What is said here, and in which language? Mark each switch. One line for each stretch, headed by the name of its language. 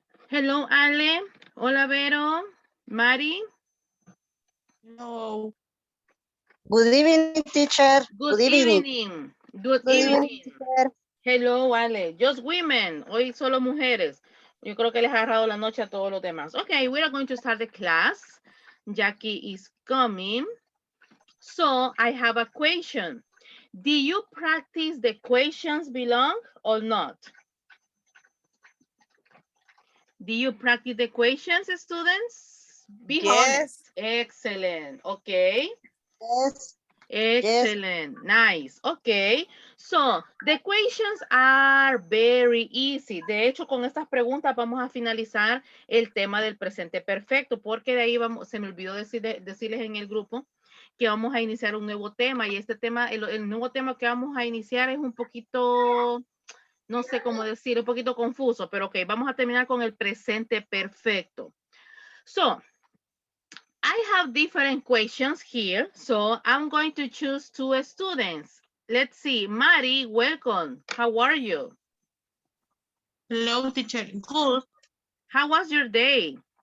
English: Hello, Ale. Hola, Vero. Mari. No. Good evening, teacher. Good Good evening. evening. Good Good evening, evening. teacher. Hello, Ale. Just women.
Spanish: Hoy solo mujeres. Yo creo que les ha agarrado la noche a todos los demás.
English: Okay, we are going to start the class. Jackie is coming. So, I have a question. Do you practice the questions belong or not? Do you practice the questions, students? Be honest. Yes. Excellent. Okay. Yes, yes. Excellent. Nice. Okay. So, the questions are very easy.
Spanish: De hecho, con estas preguntas vamos a finalizar el tema del presente perfecto, porque de ahí vamos, se me olvidó decirles en el grupo que vamos a iniciar un nuevo tema, y este tema, el nuevo tema que vamos a iniciar es un poquito, no sé cómo decir, un poquito confuso, pero ok, vamos a terminar con el presente perfecto.
English: So, I have different questions here, so I'm going to choose two students. Let's see, Mari, welcome. How are you? Hello, teacher. Good. How was your day?